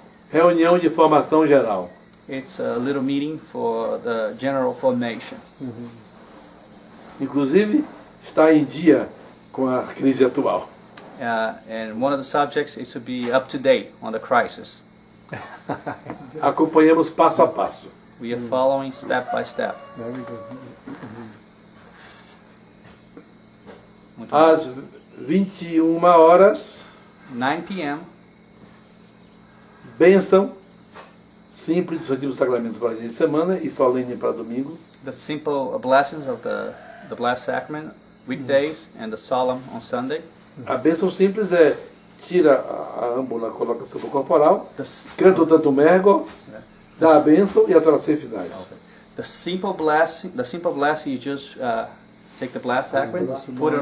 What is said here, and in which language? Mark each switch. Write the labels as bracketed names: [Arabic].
[Portuguese] reunião de formação geral. [English] It's a little meeting for the general formation. [Portuguese] Inclusive, está em dia com a crise atual. [English] And one of the subjects is to be up to date on the crisis. [Portuguese] Acompanhamos passo a passo. [English] We are following step by step. Very good. [Portuguese] Muito bem. Às 21h, [English] 9 p.m. [Portuguese] bênção simples do Santíssimo Sacramento para dia de semana e solene para domingo. [English] The simple blessings of the Blessed Sacrament weekdays and the solemn on Sunday. [Portuguese] A bênção simples é tira a âmbula, coloca sobre o corporal, [English] The, s- [Portuguese] canta o tanto mergo, dá a bênção e as orações finais. [English] the simple blessing, you just take the Blessed Sacrament, put it